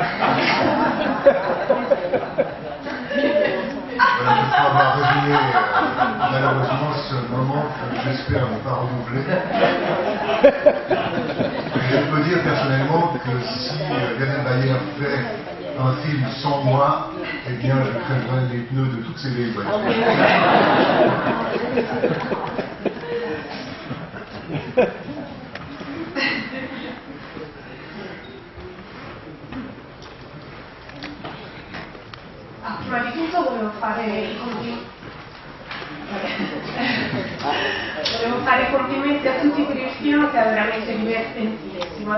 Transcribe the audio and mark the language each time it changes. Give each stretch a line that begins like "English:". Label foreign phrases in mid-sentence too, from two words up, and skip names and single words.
French: Voilà, je crois avoir résumé malheureusement ce moment que j'espère ne pas renouveler. Je peux dire personnellement que si Lionel Bayer fait un film sans moi, eh bien je crèverai les pneus de toutes ces vieilles voitures.
Italian: Prima di tutto volevo fare i complimenti a tutti per il film, che è veramente divertentissimo.